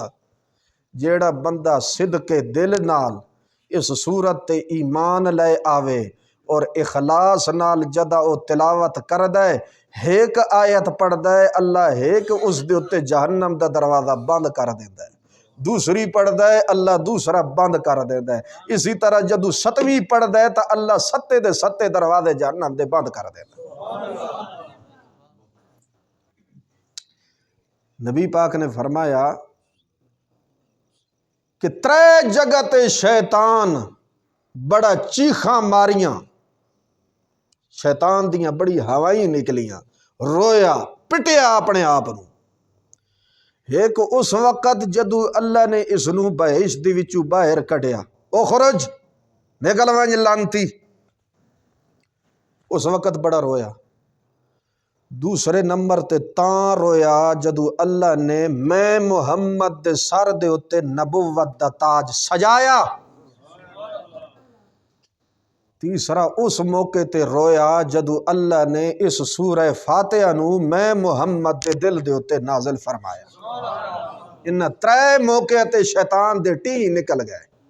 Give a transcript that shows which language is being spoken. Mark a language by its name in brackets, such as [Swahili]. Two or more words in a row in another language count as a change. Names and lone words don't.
[Punjabi] جیڑا بندہ صدق دل نال اس سورت تے ایمان لے آوے اور اخلاص نال جدا او تلاوت کردہ ہے، ایک آیت پڑھدا ہے، اللہ ایک اس دے اتے جہنم دا دروازہ بند کر دیندا ہے، دوسری پڑھدا ہے اللہ دوسرا بند کر دیندا ہے، اسی طرح جدو 7ویں پڑھدا ہے تو اللہ 7 دے 7 دروازے جہنم دے بند کر دیندا ہے۔ نبی پاک نے فرمایا کہ 3 جگہ تے شیطان بڑا چیخاں ماریاں، شیطان دیاں بڑی ہوائیں نکلیاں، رویا پٹیا اپنے آپ نو۔ ایک اس وقت جدو اللہ نے اس نو بہشت دی وچوں باہر کڈیا، اخرج نکل ونج لانتی، اس وقت بڑا رویا۔ دوسرے نمبر تے تاں رویا جدو اللہ نے میں محمد دے سر دے اتے نبوت دا تاج سجایا۔ تیسرا اس موقع تے رویا جدو اللہ نے اس سورہ فاتحہ نو میں محمد دے دل دے اتے نازل فرمایا۔ ان 3 موقع تے شیطان دے ٹی نکل گئے۔